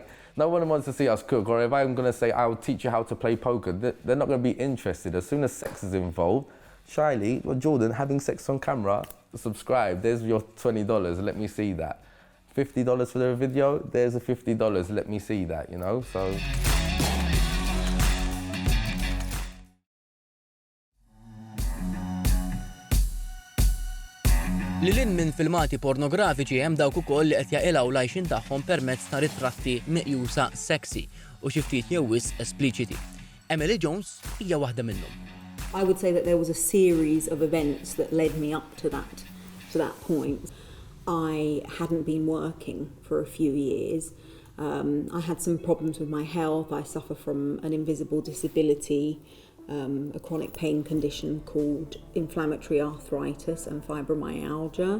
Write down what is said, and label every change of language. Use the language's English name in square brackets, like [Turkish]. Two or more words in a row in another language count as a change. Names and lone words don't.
[English] No one wants to see us cook. Or if I'm going to say, I'll teach you how to play poker, they're not going to be interested. As soon as sex is involved, Shiley or Jordan having sex on camera, subscribe, there's your $20, let me see that. $50 for the video, there's a $50, let me see that, you know, so. [Maltese] Lilin minn filmati pornografiċi hemm dawk ukoll li qed jaqilgħu l-għajxin tagħhom permezz ta' ritratti meqjusa sexy u xi ftit jew wisq espliċiti. Emily Jones hija waħda minnhom. [English] I would say that there was a series of events that led me up to that point. I hadn't been working for a few years. I had some problems with my health. I suffer from an invisible disability, a chronic pain condition called inflammatory arthritis and fibromyalgia.